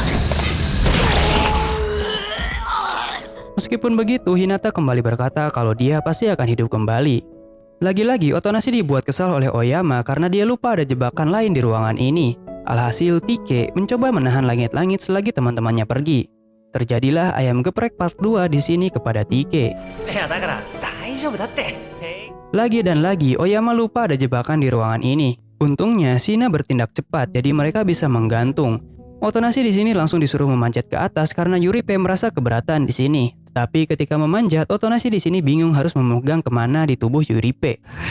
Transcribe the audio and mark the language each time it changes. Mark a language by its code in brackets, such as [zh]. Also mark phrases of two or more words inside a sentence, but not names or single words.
[id] Meskipun begitu, Hinata kembali berkata kalau dia pasti akan hidup kembali. Lagi-lagi, Otonashi dibuat kesal oleh Oyama karena dia lupa ada jebakan lain di ruangan ini. Alhasil, Tike mencoba menahan langit-langit selagi teman-temannya pergi. Terjadilah ayam geprek part 2 di sini kepada Tike. [ja] いやだから大丈夫だって。 [id] Lagi dan lagi, Oyama lupa ada jebakan di ruangan ini. Untungnya, Shina bertindak cepat, jadi mereka bisa menggantung. Otonashi di sini langsung disuruh memanjat ke atas karena Yuripe merasa keberatan di sini. Tapi ketika memanjat, Otonashi di sini bingung harus memegang kemana di tubuh Yuripe.